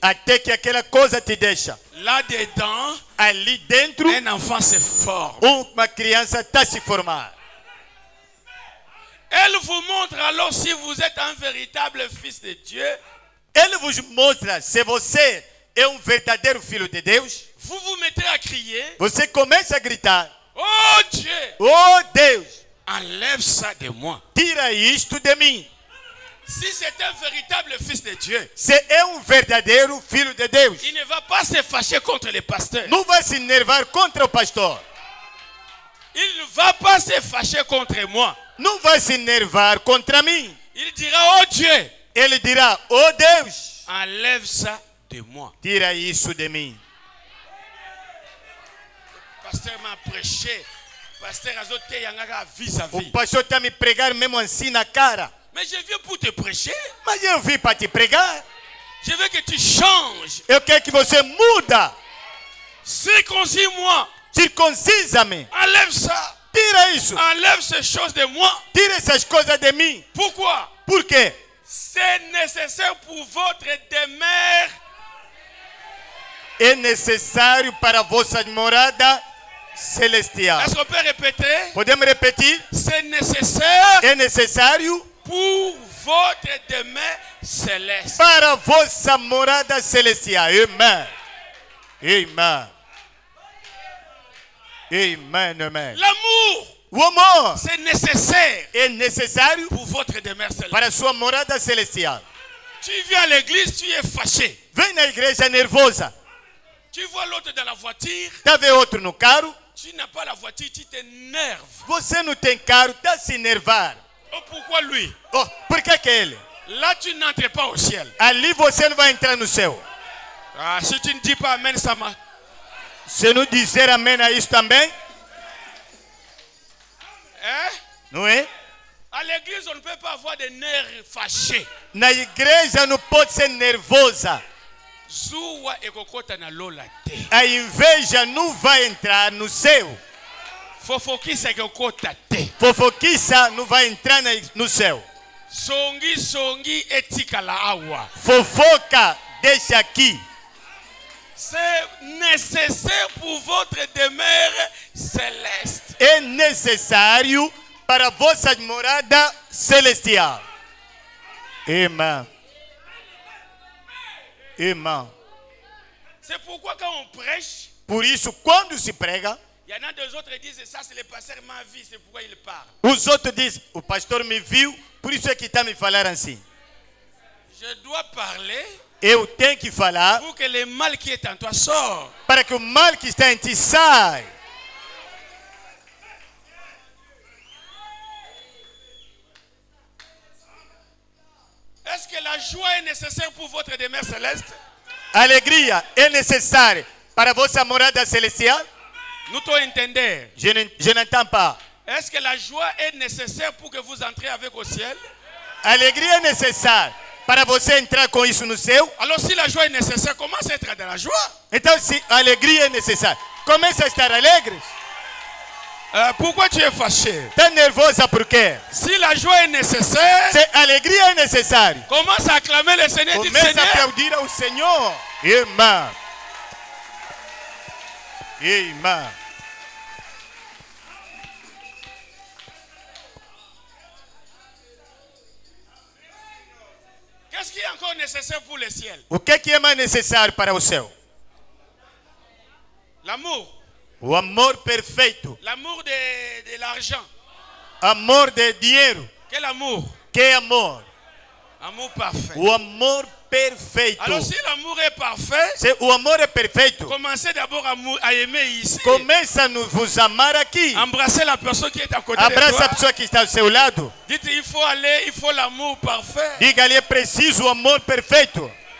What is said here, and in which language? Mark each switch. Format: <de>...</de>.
<pt>até que aquela coisa te deixa.</pt> <fr>Là-dedans,</fr> <pt>Ali dentro,</pt> <fr>un enfant se forme.</fr> <pt>uma criança está se formar.</pt> <fr>Elle vous montre alors si vous êtes un véritable fils de Dieu.</fr> <pt>Ele vos mostra se você é verdadeiro filho de Deus.</pt> <fr>Vous vous mettez à crier.</fr> <pt>Você começa a gritar:</pt> <fr>Oh Dieu,</fr> <pt>oh Deus,</pt> <fr>enlève ça de moi.</fr> <pt>tira isto de mim.</pt> <fr>Si c'est un véritable fils de Dieu,</fr> <pt>Se é verdadeiro filho de Deus,</pt> <fr>il ne va pas se fâcher contre les pasteurs.</fr> <pt>não vai se enervar contra o pastor.</pt> <fr>Il ne va pas se fâcher contre moi.</fr> <pt>Não vai se enervar contra mim.</pt> <fr>Il dira, oh Dieu,</fr> <pt>Ele dirá: oh Deus,</pt> <fr>enlève ça de moi.</fr> <pt>tira isso de mim.</pt> <fr>Le pasteur m'a prêché. Pasteur Azote Yangaka vis-à-vis.</fr> <pt>O pastor está me pregar mesmo assim na cara.</pt> <fr>Mais je viens pour te prêcher.</fr> <pt>Mas eu vim para te pregar.</pt> <fr>Je veux que tu changes.</fr> <pt>Eu quero que você muda.</pt> <fr>Circoncis-moi.</fr> <pt>Circuncisa-me.</pt> <fr>Enlève ça.</fr> <pt>Tira isso.</pt> <fr>Enlève ces choses de moi.</fr> <pt>Tira essas coisas de mim.</pt> <fr>Pourquoi?</fr> <pt>Por quê?</pt> <fr>C'est nécessaire pour votre demeure.</fr> <pt>É necessário para a vossa morada celestial.</pt> <fr>Est-ce qu'on peut répéter?</fr> <pt>Podemos repetir?</pt> <fr>C'est nécessaire</fr> <pt>É necessário</pt> <fr>pour votre demeure céleste.</fr> <pt>para a vossa morada celestial. Amen. Amen. Amen. Amen.</pt> <fr>L'amour,</fr> <pt>O amor</pt> <fr>c'est nécessaire</fr> <pt>é necessário</pt> <fr>pour votre demeure céleste.</fr> <pt>para a sua morada celestial.</pt> <fr>Tu viens à l'église, tu es fâché.</fr> <pt>Vem na igreja nervosa.</pt> <fr>Tu vois l'autre dans la voiture,</fr> <pt>Tá vendo outro no carro?</pt> <fr>tu n'as pas la voiture, tu t'énerves.</fr> <pt>Você não tem carro, tá se enervar.</pt> <fr>Oh, pourquoi lui?</fr> <pt>Oh, por que que ele?</pt> <fr>Là, tu n'entres pas au ciel.</fr> <pt>Ali você não vai entrar no céu.</pt> <fr>Ah, si tu ne dis pas Amen, ça m'a...</fr> <pt>Se não dizer amém a isso também, Hein? não é?</pt> <fr>À l'église, on ne peut pas avoir des nerfs fâchés.</fr> <pt>Na igreja não pode ser nervosa.</pt> <ln>Zuwa ekokota na lola te.</ln> <pt>A inveja não vai entrar no céu.</pt> <ln>Fofokisa ekokota te.</ln> <pt>Fofoquiça não vai entrar no céu.</pt> <ln>Songi etikala awa.</ln> <pt>Fofoca deixa aqui.</pt> <fr>C'est nécessaire pour votre demeure céleste.</fr> <pt>É necessário para a vossa morada celestial. Amém. Amém.</pt> <fr>C'est pourquoi quand on prêche,</fr> <pt>Por isso, quando se prega,</pt> <fr>il y en a deux autres qui disent ça c'est le pasteur m'a vu, c'est pourquoi il parle.</fr> <pt>os outros dizem, o pastor me viu, por isso é que está me falar assim.</pt> <fr>Je dois parler</fr> <pt>Eu tenho que falar</pt> <fr>pour que le mal qui est en toi sorte.</fr> <pt>para que o mal que está em ti saia.</pt> <fr>Est-ce que la joie est nécessaire pour votre demeure céleste?</fr> <pt>A alegria é necessária para a vossa morada celestial?</pt> <fr>Nous t'en entendons. Je n'entends pas. Est-ce que la joie est nécessaire pour que vous entrez avec au ciel?</fr> <pt>A alegria é necessária para você entrar com isso no céu?</pt> <fr>Alors si la joie est nécessaire, comment être dans la joie?</fr> <pt>Então, se a alegria é necessária, começa a estar alegre.</pt> <fr>Pourquoi tu es fâché?</fr> <pt>Está nervosa por quê?</pt> <fr>Si la joie est nécessaire,</fr> <pt>Se a alegria é necessária,</pt> <fr>commence à acclamer le Seigneur. Dis</fr> <pt>começa a</pt> <fr>Seigneur,</fr> <pt>aplaudir ao Senhor. Irmã. Irmã.</pt> <fr>qu'est-ce qui est encore nécessaire pour le ciel?</fr> <pt>O que é mais necessário para o céu?</pt> <fr>L'amour.</fr> <pt>O amor perfeito.</pt> <fr>L'amour de l'argent.</fr> <pt>Amor de dinheiro.</pt> <fr>Quel amour?</fr> <pt>Que é amor?</pt> <fr>Amour parfait.</fr> <pt>O amor perfeito.</pt> <fr>Alors si l'amour est parfait,</fr> <pt>Se o amor é perfeito,</pt> <fr>commencez d'abord à aimer ici.</fr> <pt>começa a vos amar aqui.</pt> <fr>Embrassez la personne qui est à côté de</fr> <pt>Abraça a pessoa que está ao seu lado.</pt> <fr>Dites, il faut aller, il faut l'amour parfait.</fr> <pt>Diga-lhe, é preciso o amor perfeito.</pt>